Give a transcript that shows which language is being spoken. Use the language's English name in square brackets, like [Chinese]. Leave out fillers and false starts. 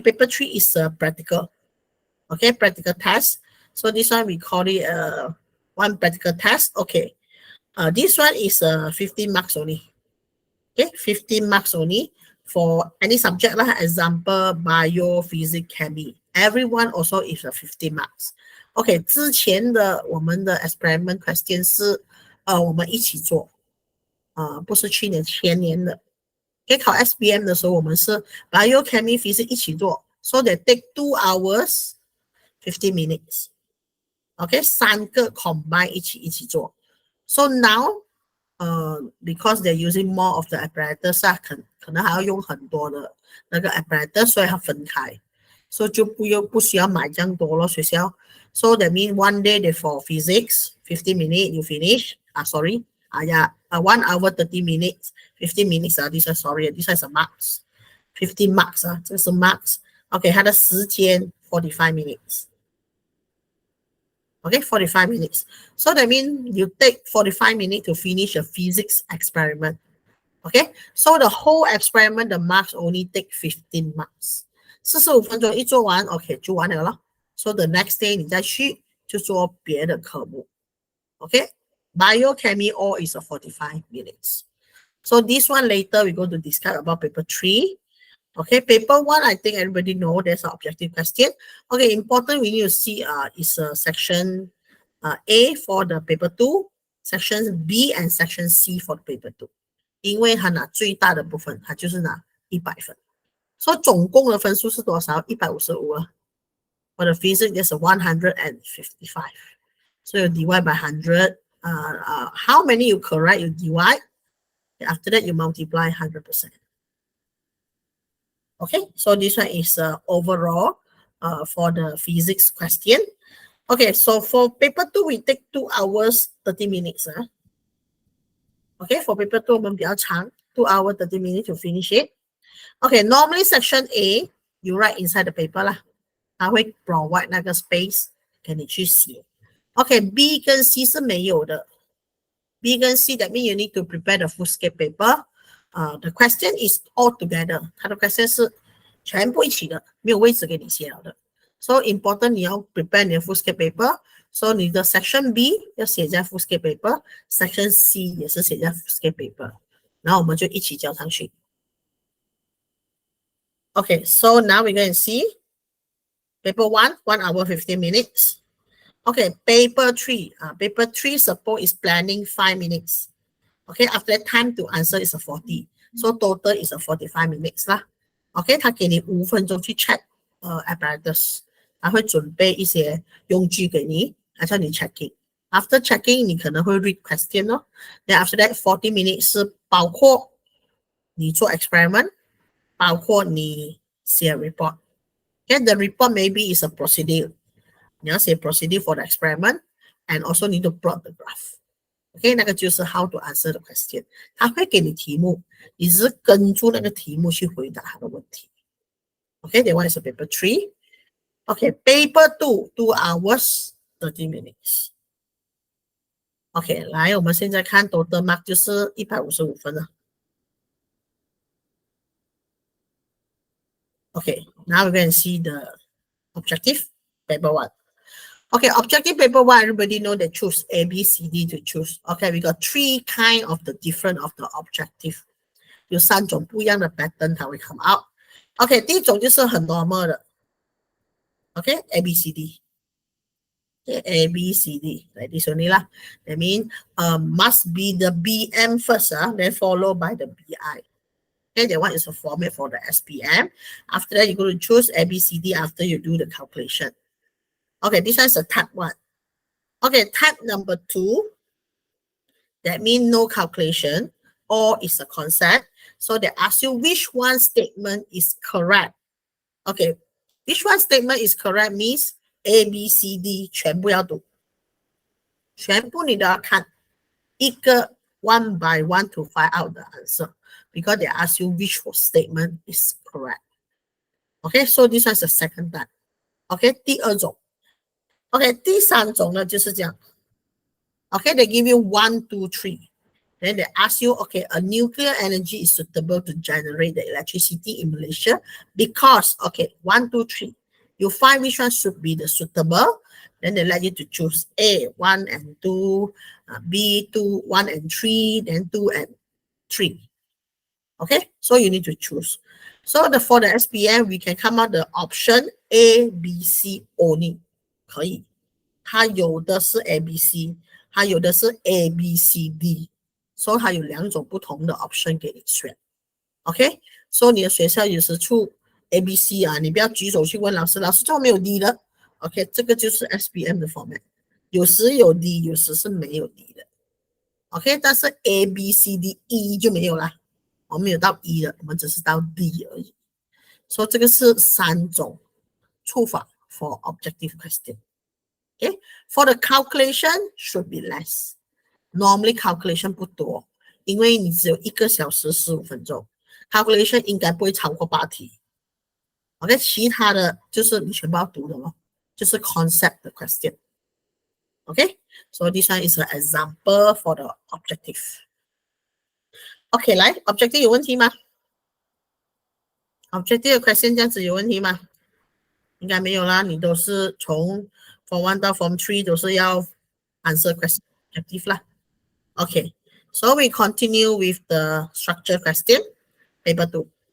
[English] Paper 3 is a practical. Okay, practical test. So this one we call it one practical test. Okay, this one is 15 marks only. Okay, 15 marks only for any subject lah. Example, bio, physics, chemistry. Everyone also is a 15 marks. [Chinese] OK， 之前的我们的 experiment question 是我们一起做，不是去年前年的。可以考 SPM 的时候，我们是 bio, chemistry, physics 一起做 ， [English] so they take 2 hours 50 minutes。 [Chinese] OK， 3个 combine 一起做。 [English] So now because they're using more of the apparatus [Chinese] 啊，可能还要用很多的那个 apparatus， 所以它分开，所以就不需要买这样多咯，学校。 [English] So that means one day they for physics 50 minutes you finish. Sorry. Yeah, 1 hour 30 minutes, 15 minutes this is sorry, this is a marks. 15 marks [Chinese] 这是 [English] marks. OK， [Chinese] 它的时间 [English] 45 minutes. Okay, 45 minutes. So that means you take 45 minutes to finish a physics experiment. Okay, so the whole experiment, the marks only take 15 marks. [Chinese] 45分钟一做完 ，OK 就完了咯。 [English] So the next day [Chinese] 你再去就做别的科目。 [English] Okay, biochemistry all is a 45 minutes. So this one later we're going to discuss about paper 3. Okay, paper 1, I think everybody know there's an objective question. Okay, important we need to see is section A for the paper 2, section B and section C for the paper 2. [Chinese] 因为它拿最大的部分，它就是拿100分。所以总共的分数是多少？155啊。 [English] For the physics, there's 155. So you divide by 100. How many you correct, you divide. After that, you multiply 100%. Okay, so this one is overall for the physics question. Okay, so for paper 2, we take 2 hours 30 minutes. Okay, for paper 2, [Chinese] 我们比较长 [English] 2 hours 30 minutes to finish it. Okay, normally section A, you write inside the paper 啦，它会 provide 那个 space [Chinese] 给你去写。 [English] Okay, B 跟 C [Chinese] 是没有的。 [English] B 跟 C, that means you need to prepare the full scale paper. The question is all together. [Chinese] 它的 question 是全部一起的，没有位置给你写了的。 [English] So important 你要 prepare 你的 full scale paper. So 你的 section B [Chinese] 要写在 [English] full scale paper, section C [Chinese] 也是写在 [English] full scale paper. [Chinese] 然后我们就一起交上去。 [English] Okay, so now we're going to see paper 1, 1 hour 15 minutes. Okay, paper 3. Paper 3 suppose is planning 5 minutes. Okay, after that time to answer is a 40. So total is a 45 minutes 啦。 [Chinese] OK， 他给你5分钟去 check apparatus， 他会准备一些用具给你，还叫你 checking。 After checking， 你可能会 read question 咯。 [English] Then after that 40 minutes [Chinese] 是包括你做 experiment， 包括你写 report。 [English] Okay, the report maybe is a procedure。 [Chinese] 你要写 [English] procedure for the experiment and also need to plot the graph. OK， [Chinese] 那个就是 [English] how to answer the question。 [Chinese] 他会给你题目，你只是跟住那个题目去回答他的问题。 [English] OK， that one is a paper 3. OK, paper 2, 2 hours 30 minutes. [Chinese] OK， 来，我们现在看 total mark 就是155分了。 [English] OK, now we're going to see the objective paper 1. Okay, objective paper 1, everybody know they choose A, B, C, D to choose. Okay, we got 3 kind of the different of the objective. [Chinese] 有3种不一样的 pattern 它会 [English] come out. [Chinese] Okay, 第一种就是很 normal 的。 [English] Okay, A, B, C, D. Okay, A, B, C, D. Like this only lah. That means must be the BM first, then followed by the BI. Okay, that one is a format for the SPM. After that, you're going to choose A, B, C, D after you do the calculation. Okay, this one is a type 1. Okay, type number 2, that means no calculation, or is a concept. So they ask you which one statement is correct. Okay, which one statement is correct means A, B, C, D [Chinese] 全部要读。全部你都要看一个 [English] one by one to find out the answer because they ask you which statement is correct. Okay, so this one is the second type. [Chinese] Okay, 第二种。 Okay, 第三种呢就是这样。 [English] Okay, they give you 1, 2, 3. Then they ask you, okay, a nuclear energy is suitable to generate the electricity in Malaysia because, okay, 1, 2, 3. You find which one should be the suitable. Then they let you to choose A, 1 and 2, B, 2, 1 and 3, then 2 and 3. Okay, so you need to choose. So for the SPM, we can come out the option A, B, C only. [Chinese] 可以，它有的是 A, B, C， 它有的是 A, B, C, D。所以它有2种不同的 option 给你选 ，OK？所以你的学校有时出 ABC 啊，你不要举手去问老师，老师怎么没有 D 的 ？OK， 这个就是 SPM 的 format， 有时有 D， 有时是没有 D 的 ，OK？但是 ABCDE 就没有啦，我们没有到 E 的，我们只是到 D 而已。所以这个是3种出法 [English] for objective question。 [Chinese] OK， [English] for the calculation should be less。 [Chinese] Normally calculation 不多，因为你只有1个小时15分钟 ，calculation 应该不会超过8题。 OK， 其他的就是你全部要读的咯，就是 concept 的 question。 [English] OK，so this one is an example for the objective。 [Chinese] OK， 来 objective 有问题吗 ？objective 的 question 这样子有问题吗？应该没有啦，你都是从 Form 1到 Form 3都是要 [English] answer question objective [Chinese] 啦。 [English] Okay, so we continue with the structure question, paper 2.